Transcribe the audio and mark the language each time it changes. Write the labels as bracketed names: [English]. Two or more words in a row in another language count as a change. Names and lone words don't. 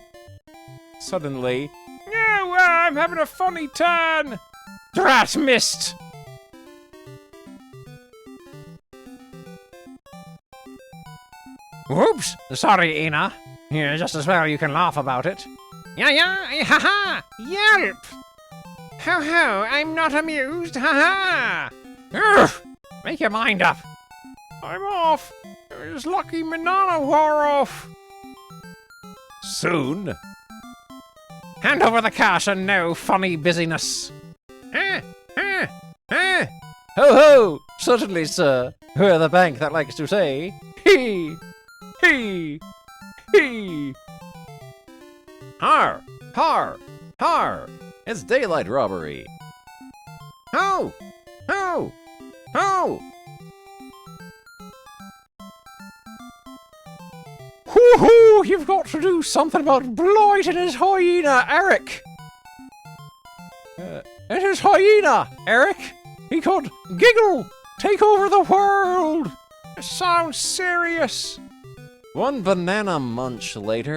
[English] Suddenly, No, I'm having a funny turn. Drat missed. Whoops! Sorry, Ina. Yeah, just as well you can laugh about it. Yeah, ha-ha! Yelp! Ho-ho, I'm not amused, ha-ha! Urgh! Make your mind up. I'm off. His lucky banana wore off. soon. Hand over the cash and no funny busyness. Ho ho! Certainly, sir. We're the bank that likes to say, hee! Hee! Hee! Har! Har! Har! It's daylight robbery. Ho! Ho! Ho! Hoo-hoo! You've got to do something about Blight and his hyena, Eric! And his hyena, Eric! He could giggle! Take over the world! It sounds serious! One banana munch later.